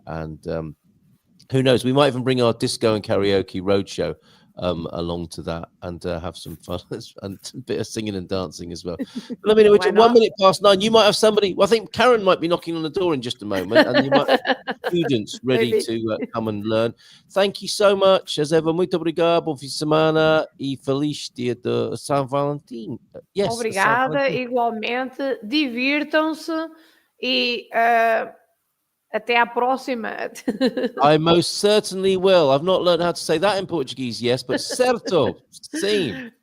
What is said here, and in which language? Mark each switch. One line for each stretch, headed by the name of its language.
English: And who knows, we might even bring our disco and karaoke roadshow along to that and have some fun and a bit of singing and dancing as well. Filomena, which at 1 minute past 9, you might have somebody. Well, I think Karen might be knocking on the door in just a moment, and you might have students ready to come and learn. Thank you so much, as ever.
Portuguese: Muito obrigado, bom fim de semana e feliz dia de São Valentim. Yes. Obrigada, igualmente. Divirtam-se e até à próxima.
English: I most certainly will. I've not learned how to say that in Portuguese, yes, but
Portuguese: certo, sim.